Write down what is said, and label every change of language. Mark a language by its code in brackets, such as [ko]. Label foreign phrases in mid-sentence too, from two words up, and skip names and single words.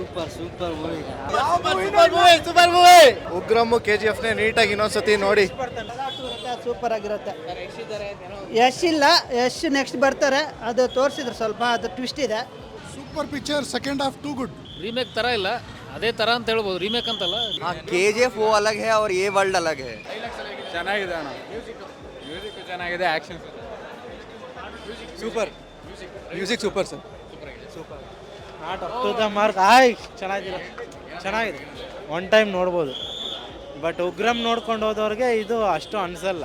[en] super movie. [kn] ಉಗ್ರಮ್ಮು KGF ನೀಟಾಗಿ ಇನ್ನೊಂದ್ಸತಿ ನೋಡಿ. ಸೂಪರ್ ಆಗಿರುತ್ತೆ. ಯಶ್ ಇಲ್ಲ, ಯಶ್ ನೆಕ್ಸ್ಟ್ ಬರ್ತಾರೆ. ಅದು ತೋರಿಸಿದ್ರು ಸ್ವಲ್ಪ, ಅದು ಟ್ವಿಸ್ಟ್ ಇದೆ. [en] super picture. second half too good. [kn] ರೀಮೇಕ್ ಥರ ಇಲ್ಲ, ಅದೇ ಥರ ಅಂತ ಹೇಳ್ಬೋದು. ರೀಮೇಕ್ ಅಂತಲ್ಲ. [hi] KGF वो अलग है और ये वर्ल्ड अलग है. [kn] ಚೆನ್ನಾಗಿದೆ ಅಣ್ಣ. ಮ್ಯೂಸಿಕ್ ಚೆನ್ನಾಗಿದೆ. [en] action super. music super sir. not up to the mark. ಚೆನ್ನಾಗಿದೆ. one time [kn] ನೋಡ್ಬೋದು. ಬಟ್ ಉಗ್ರಂ ನೋಡ್ಕೊಂಡು ಹೋದವ್ರಿಗೆ ಇದು ಅಷ್ಟು ಅನಿಸಲ್ಲ.